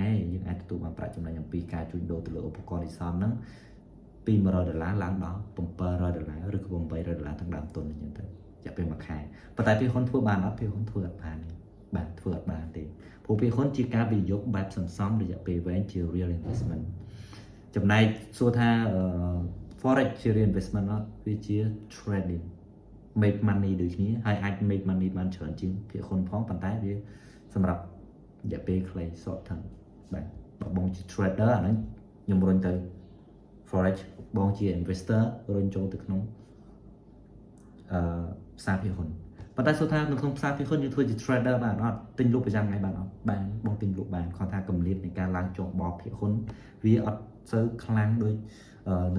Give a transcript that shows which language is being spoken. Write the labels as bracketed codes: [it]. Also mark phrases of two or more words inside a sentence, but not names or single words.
[km] យើងអាចទទួលបានប្រាក់ចំណេញអំពីការជួញដូរទៅលើឧបករណ៍និស្សិតហ្នឹងពី$100ឡើងដល់$700ឬក៏$800ទាំងដើមទុនអញ្ចឹងទៅ រយៈពេលមួយខែប៉ុន្តែភាគហ៊ុនធ្វើបានអត់ភាគហ៊ុនធ្វើអត់បានបាទធ្វើអត់បានទេព្រោះភាគហ៊ុនជាការវិនិយោគបែបសន្សំរយៈពេលវែងជា [en] real investment [km] ចំណែកសួរថា forex ជា [en] real investment [km] អត់វាជា [en] trading make money [km] ដូចគ្នាហើយអាច [en] make money [km] បានច្រើនជាងភាគហ៊ុនផងប៉ុន្តែវាសម្រាប់រយៈពេលខ្លី [en] short term [km] បាទបើបងជា trader អាហ្នឹងខ្ញុំរុញទៅ forex បងជា investor រុញចូលទៅក្នុង ផ្សារភាគហ៊ុនប៉ុន្តែសួរថានៅក្នុងផ្សារភាគហ៊ុនយើងធ្វើជា trader បានអត់ទិញលក់ប្រចាំថ្ងៃបានអត់បានបងទិញលក់បានគាត់ថាកម្រិតនៃការឡើងចុះរបស់ភាគហ៊ុនវាអត់សូវខ្លាំងដូចនៅ